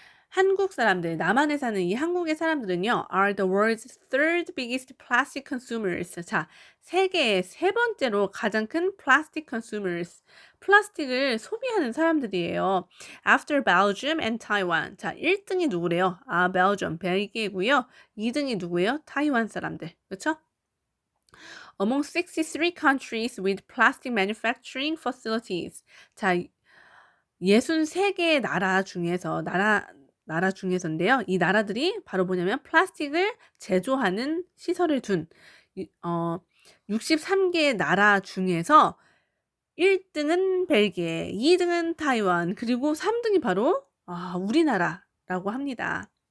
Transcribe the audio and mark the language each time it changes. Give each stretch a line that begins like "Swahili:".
Korean: 한국 사람들, 남한에 사는 이 한국의 사람들은요.
English: are the world's third biggest plastic consumers.
Korean: 자, 세계의 세 번째로 가장 큰 plastic consumers. 플라스틱을 소비하는 사람들이에요.
English: After Belgium and Taiwan.
Korean: 자, 1등이 누구래요? 벨기엄, 벨기에고요. 2등이 누구예요? 타이완 사람들. 그렇죠?
English: Among 63 countries with plastic manufacturing facilities.
Korean: 자, 63개의 나라 중에서인데요. 이 나라들이 바로 뭐냐면 플라스틱을 제조하는 시설을 둔 63개의 나라 중에서 1등은 벨기에, 2등은 타이완, 그리고 3등이 바로 우리나라라고 합니다.